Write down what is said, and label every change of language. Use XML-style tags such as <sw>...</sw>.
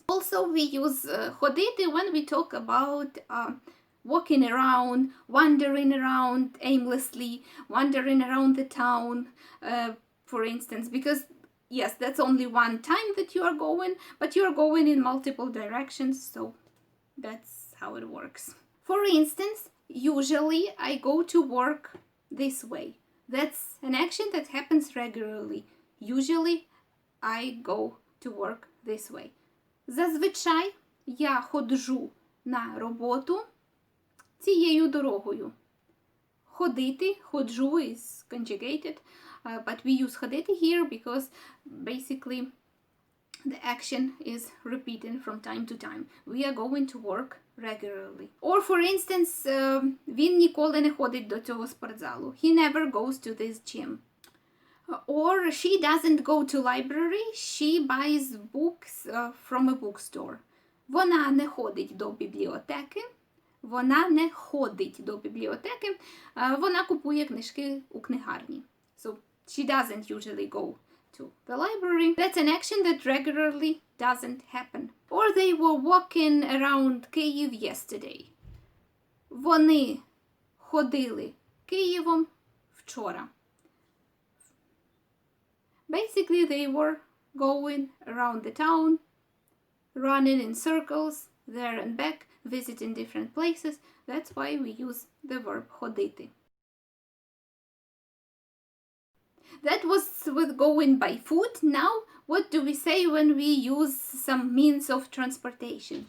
<en>Also, we use ходити when we talk about walking around, wandering around aimlessly, wandering around the town, for instance, because yes, that's only one time that you are going, but you are going in multiple directions, so that's how it works. For instance, usually I go to work this way. That's an action that happens regularly. Usually I go to work this way.</en> <uk>Зазвичай я ходжу на роботу цією дорогою.</uk> <en>Ходити, ходжу is conjugated, but we use ходити here because basically the action is repeating from time to time. We are going to work regularly. Or for instance,</en> <uk>він ніколи не ходить до цього спортзалу.</uk> <en>He never goes to this gym. Or she doesn't go to library, she buys books from a bookstore.</en> <uk>Вона не ходить до бібліотеки. Вона не ходить до бібліотеки. Вона купує книжки у книгарні.</uk> <en>So she doesn't usually go to the library. That's an action that regularly doesn't happen. Or they were walking around Kyiv yesterday.</en> <uk>Вони ходили Києвом вчора.</uk> <en>Basically, they were going around the town, running in circles, there and back, visiting different places. That's why we use the verb ходити. That was with going by foot. Now, what do we say when we use some means of transportation?</en>